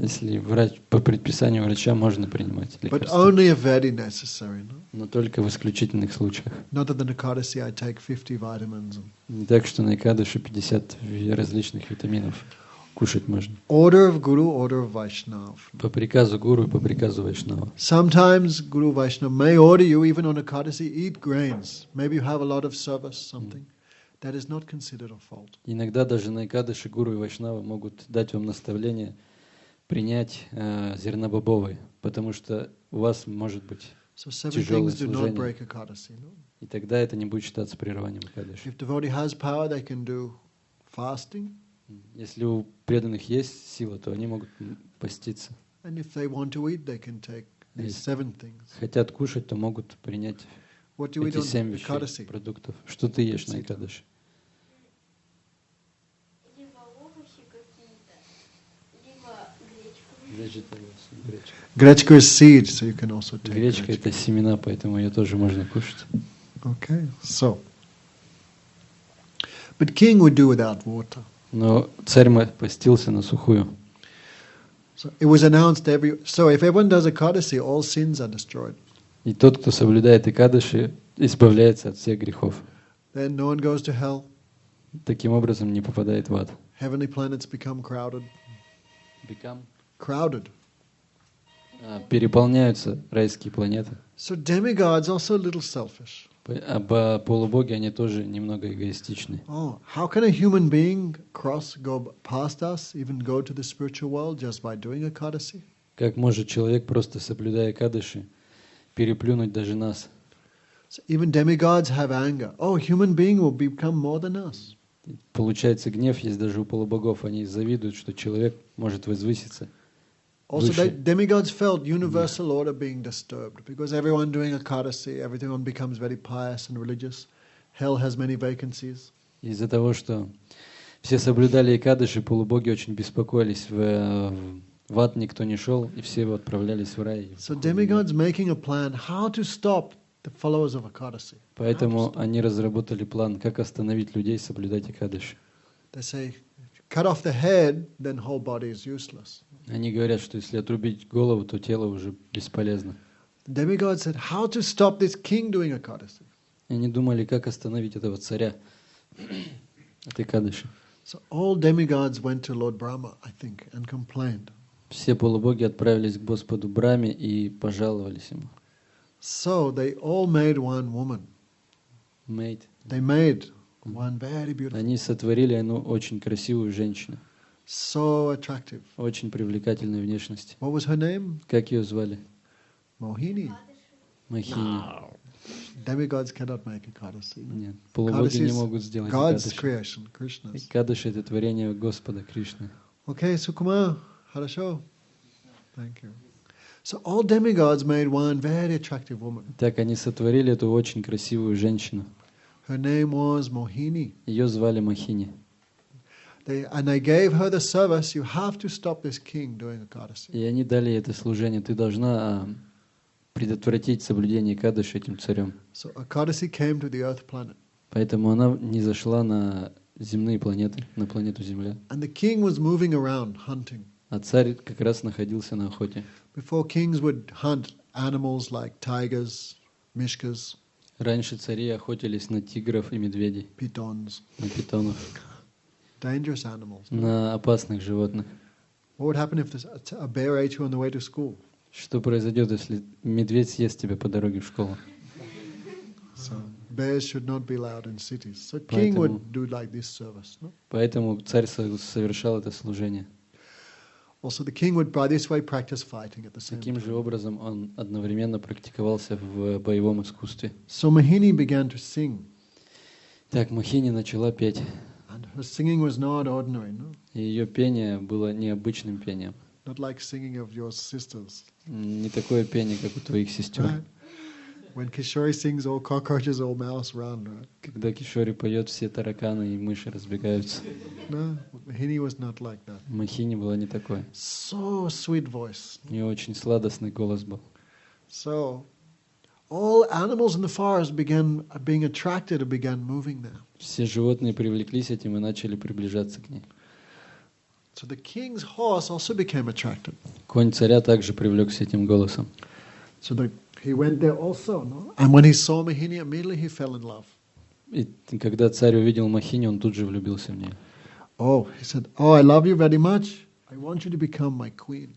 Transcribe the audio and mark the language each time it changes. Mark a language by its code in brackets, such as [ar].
[ru] Если врач, по предписанию врача можно принимать [en] But [ru] лекарства. [en] only if very necessary. No? [ru] Но только в исключительных случаях. [en] Not that in Ekadasi I take 50 vitamins. [ru] Не так, что на Экадаши 50 различных витаминов кушать можно. [en] Order of Guru, order of Vaishnava. [ru] По приказу гуру и по приказу Вайшнава. [en] Sometimes Guru Vaishnava may order you, even on Ekadasi, eat grains. Maybe you have a lot of service, something. That is not considered a fault. [ru] Иногда даже на Экадаши гуру и Вайшнава могут дать вам наставление принять зернобобовые, потому что у вас может быть [en] So 7 [ru] тяжелое [en] things do not [ru] служение, [en] break Ekadasi. No? [ru] и тогда это не будет считаться прерыванием Экадаши. [en] If devotee has power, they can do fasting. [ru] Если у преданных есть сила, то они могут поститься. [en] And if they want to eat, they can take these Yes. 7 things. [ru] Хотят кушать, то могут принять [en] What do you eat [ru] эти [en] on [ru] 7 вещей, [en] Ekadasi? [ru] продуктов. Что ты ешь на Экадаши? Либо овощи какие-то, либо гречку. Гречка. [en] Grechka is seed, so you can also take [ru] Гречка [en] grechka. [ru] это семена, поэтому ее тоже можно кушать. [en] Okay, so. But king would do without water. [ru] Но царь постился на сухую. [en] So it was announced so if everyone does Ekadasi, all sins are destroyed. [ru] И тот, кто соблюдает Экадаши, избавляется от всех грехов. [en] Then no one goes to hell. [ru] Таким образом не попадает в ад. [en] Heavenly planets become crowded. Crowded. [ru] Переполняются райские планеты. [en] So demigods also a little selfish. [ru] А полубоги, они тоже немного эгоистичны. [en] Oh, how can a human being go past us, even go to the spiritual world just by doing Ekadasi? [ru] Как может человек, просто соблюдая Экадаши, переплюнуть даже нас? [en] So even demigods have anger. Oh, human being will become more than us. [ru] Получается, гнев есть даже у полубогов. Они завидуют, что человек может возвыситься. [en] Also, [ru] выше. [en] demigods felt universal order being disturbed because everyone doing Ekadasi, everyone becomes very pious and religious. Hell has many vacancies. [ru] Из-за того, что все соблюдали Экадаши, полубоги очень беспокоились. В ад никто не шел, и все отправлялись в рай. [en] So demigods making a plan how to stop the followers of Ekadasi. [ru] Поэтому они разработали план, как остановить людей соблюдать Экадаши. [en] They say, cut off the head, then whole body is useless. [ru] Они говорят, что если отрубить голову, то тело уже бесполезно. [en] The demigods said, how to stop this king doing Ekadasi. [ru] И они думали, как остановить этого царя от Экадаши. [en] So all demigods went to Lord Brahma, I think, and complained. [ru] Все полубоги отправились к Господу Брахме и пожаловались ему. [en] So they all made one woman. They made one very beautiful, [ru] Они сотворили одну очень красивую женщину, [en] so attractive. [ru] очень привлекательной внешности. [en] What was her name? [ru] Как ее звали? [en] Mohini. [ru] Махини. [en] Demigods cannot make Ekadasi. [ru] Нет, полубоги не могут сделать [en] God's [ru] Экадаши. [en] creation, Krishna's. [ru] Экадаши — это творение Господа Кришны. [en] Okay, Sukuma, [ru] хорошо. [en] Thank you. So all demigods made one very attractive woman. [ru] Так они сотворили эту очень красивую женщину. [en] Her name was Mohini. [ru] Ее звали Махини. [en] And they gave her the service, you have to stop this king doing Ekadasi. [ru] И они дали ей это служение. Ты должна предотвратить соблюдение Экадаши этим царем. [en] So Ekadasi came to the earth planet. [ru] Поэтому она не зашла на земные планеты, на планету Земля. [en] And the king was moving around hunting. [ru] А царь как раз находился на охоте. [en] Before kings would hunt animals like tigers, mishkas, [ru] Раньше цари охотились на тигров и медведей, [en] pitons, [ru] на питонов, [en] dangerous animals. [ru] на опасных животных. [en] What would happen if a bear ate you on the way to school? Что произойдет, если медведь съест тебя по дороге в школу? So bears should not be allowed in cities. So king [ru] Поэтому- [en] would do like this service. No? [ru] Поэтому царь совершал это служение. [en] Also, the king would by this way practice fighting at the same [ru] Таким же [en] time. [ru] образом он одновременно практиковался в боевом искусстве. [en] So Mohini began to sing, [ru] Так, Махини начала петь, [en] and her singing was not ordinary, no? [ru] и ее пение было необычным пением. [en] Not like singing of your sisters. [ru] Не такое пение, как у твоих сестер. [en] Right? When Kishori sings, all cockroaches, all mouse run, right? [ru] Когда Кишори поет, все тараканы и мыши разбегаются. [en] No, Mohini was not like that. [ru] Махини была не такой. [en] So sweet voice. [ru] У нее очень сладостный голос был. [en] So all animals in the forest began being attracted and began moving there. [ru] Все животные привлеклись этим и начали приближаться к ней. [en] So the king's horse also became attracted. [ru] Конь царя также привлекся этим голосом. [en] So he went there also, no? And when he saw Mohini, immediately he fell in love. И когда царь увидел Махини, он тут же влюбился в нее. Oh, he said, "Oh, I love you very much. I want you to become my queen."